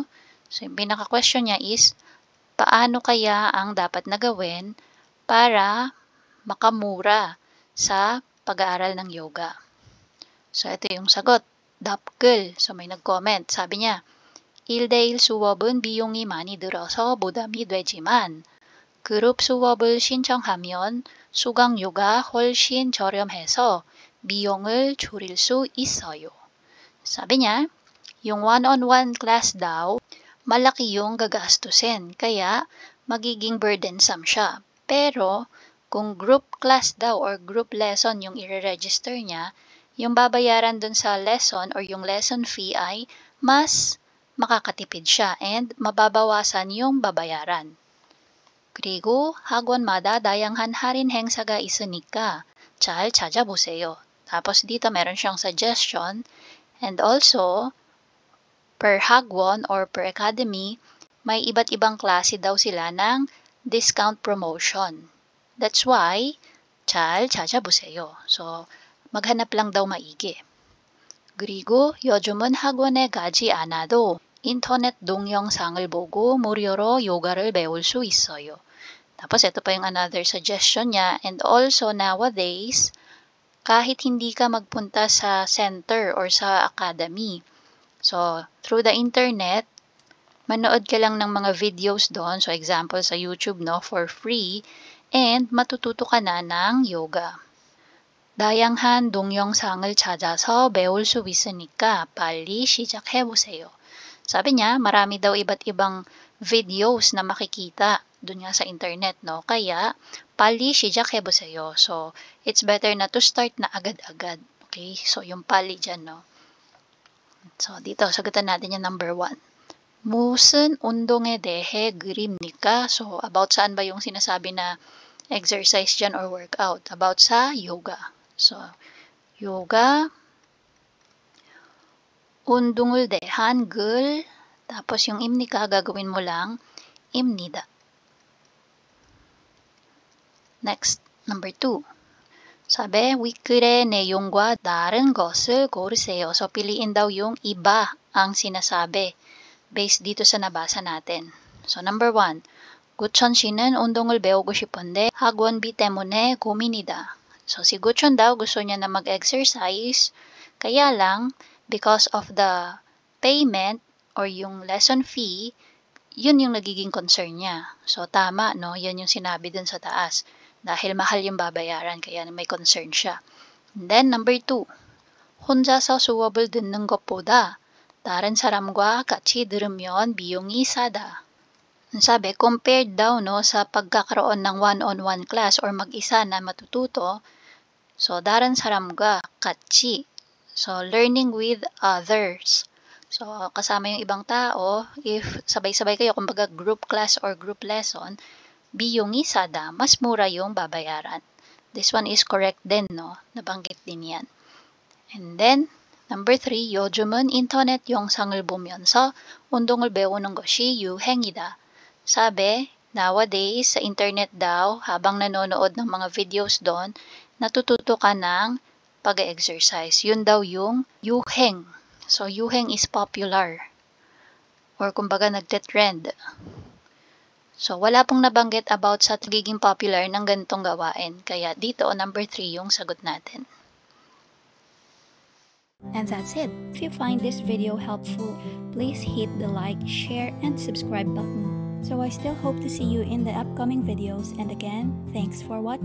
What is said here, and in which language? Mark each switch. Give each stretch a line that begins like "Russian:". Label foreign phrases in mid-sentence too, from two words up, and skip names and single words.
Filipino: So, yung pinaka-question niya is, paano kaya ang dapat na gawin para makamura sa pag-aaral ng yoga? So, ito yung sagot. 답글. So, may nag-comment. Sabi niya,
Korean: 1대1 수업은 비용이 많이 들어서 부담이 되지만 그룹 수업을 신청하면 수강 요가 훨씬 저렴해서 비용을 줄일 수 있어요.
Filipino: Sabi niya, yung
English: one-on-one class
Filipino: daw, malaki yung gagastusin, kaya magiging burdensome siya. Pero, kung
English: group class
Filipino: daw or
English: group lesson
Filipino: yung i-register niya, yung babayaran dun sa lesson or yung
English: lesson fee
Filipino: ay mas makakatipid siya and mababawasan yung babayaran.
Korean: 그리고 학원마다 다양한 할인 행사가 있으니까 잘 찾아보세요.
Filipino: Tapos dito meron siyang suggestion and also per hagwon or
English: per academy,
Filipino: may iba't ibang klase daw sila ng
English: discount promotion. That's why
Korean: 잘 찾아보세요.
Filipino: So, maghanap lang daw maigi.
Korean: 그리고 요즘은 학원에 가지 않아도 인터넷 동영상을 보고 무료로 요가를 배울 수 있어요.
Filipino: Tapos ito pa yung another suggestion niya.
English: And also nowadays,
Filipino: kahit hindi ka magpunta sa center or sa academy.
English: So, through the internet,
Filipino: manood ka lang ng mga videos doon. So, example sa YouTube, no,
English: for free.
Filipino: And matututo ka na ng yoga.
Korean: 다양한 동영상을 찾아서 배울 수 있으니까 빨리 시작해보세요.
Filipino: Sabi niya, marami daw iba't ibang videos na makikita dun nga sa internet, no? Kaya,
Korean: 빨리 시작해보세요.
English: So, it's better na to start na agad-agad. Okay?
Filipino: So, yung 빨리 dyan, no? So, dito, sagutan natin yung number 1.
Korean: 무슨 운동에 대해 글입니까?
Filipino: So, about saan ba yung sinasabi na exercise dyan or workout? About sa yoga. So, yoga,
Korean: 운동을 대한 글,
Filipino: tapos yung imnika, gagawin mo lang, imnida.
English: Next, number 2.
Filipino: Sabi,
Korean: 위글의 내용과 다른 것을 고르세요.
Filipino: So, piliin daw yung iba ang sinasabi based dito sa nabasa natin.
English: So, number 1.
Korean: 구천 씨는 운동을 배우고 싶은데 학원비 때문에 고민이다.
Filipino: So, si Guchon daw gusto niya na mag-exercise, kaya lang,
English: because of the payment or yung lesson fee,
Filipino: yun yung nagiging
English: concern niya.
Filipino: So, tama, no? Yan yung sinabi dun sa taas. Dahil mahal yung babayaran, kaya may concern siya.
English: And then, number 2.
Korean: 혼자서 수업을 듣는 것보다 다른 사람과 같이 들으면 비용이 싸다.
Filipino: Sabi, compared daw, no, sa pagkakaroon ng
English: one-on-one class
Filipino: or mag-isa na matututo, so, daran saramga,
Korean: 같이.
English: So, learning with others. So,
Filipino: kasama yung ibang tao, if sabay-sabay kayo, kumbaga
English: group class
Filipino: or
English: group lesson,
Korean: 비용이 싸다,
Filipino: mas mura yung babayaran.
English: This one is correct
Filipino: din, no? Nabanggit din yan.
English: And then, number 3,
Korean: 요즘은 인터넷 영상을 보면서 운동을 배우는 것이 유행이다.
Filipino: Sabi, nowadays, sa internet daw, habang nanonood ng mga videos doon, natututo ka ng pag-exercise. Yun daw yung yuheng. So, yuheng is popular. Or kumbaga nagte-trend. So, wala pong nabanggit about sa nagiging popular ng ganitong gawain. Kaya dito, number 3 yung sagot natin.
English: And that's it. If you find this video helpful, please hit the like, share, and subscribe button. So I still hope to see you in the upcoming videos, and again, thanks for watching.